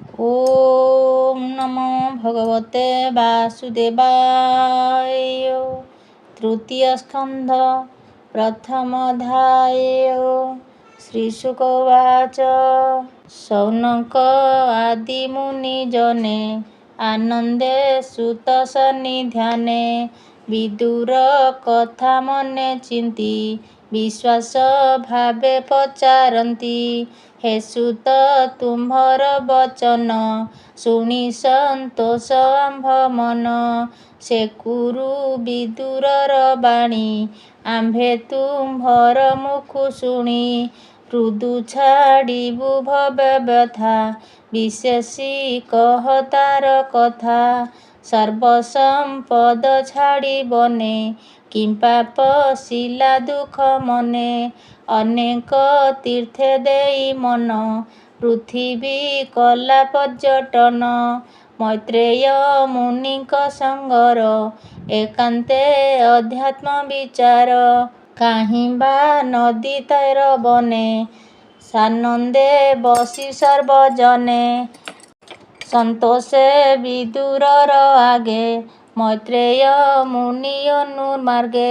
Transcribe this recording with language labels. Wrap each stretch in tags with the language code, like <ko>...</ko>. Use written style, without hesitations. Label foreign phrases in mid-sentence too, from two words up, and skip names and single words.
<sa>ओम नमो भगवते वासुदेवाय।</sa> <or>ତୃତୀୟ ସ୍କନ୍ଧ ପ୍ରଥମୋଽଧ୍ୟାୟ। ଶ୍ରୀଶୁକବାଚ। ଶୌନକ ଆଦି ମୁନିଜନେ ଆନନ୍ଦେ ସୁତ ସନ୍ନିଧାନେ ବିଦୁର କଥା ମନେ ଚିନ୍ତି ବିଶ୍ୱାସ ଭାବେ ପଚାରନ୍ତି। ହେ ସୁତ ତୁମ୍ଭର ବଚନ ଶୁଣି ସନ୍ତୋଷ ଆମ୍ଭ ମନ। ସେ କୁରୁ ବିଦୁରର ବାଣୀ ଆମ୍ଭେ ତୁମ୍ଭର ମୁଖୁ ଶୁଣି। ହୃଦୁ ଛାଡ଼ିବୁ ଭବେ ବ୍ୟଥା ବିଶେଷି କହ ତାର କଥା। ସର୍ବସମ୍ପଦ ଛାଡ଼ିବନେ କିମ୍ପାପ ଶିଳା ଦୁଖ ମନେ। ଅନେକ ତୀର୍ଥେ ଦେଇ ମନ ପୃଥିବୀ କଲା ପର୍ଯ୍ୟଟନ। ମୈତ୍ରେୟ ମୁନିକ ସଙ୍ଗର ଏକାନ୍ତେ ଅଧ୍ୟାତ୍ମ ବିଚାର। କାହିଁ ବା ନଦୀ ତୈର ବନେ ସାନନ୍ଦେ ବସି ସର୍ବଜନେ। ସନ୍ତୋଷେ ବିଦୁରର ଆଗେ ମୈତ୍ରେୟ ମୁନି ଅନୁମାର୍ଗେ।</or>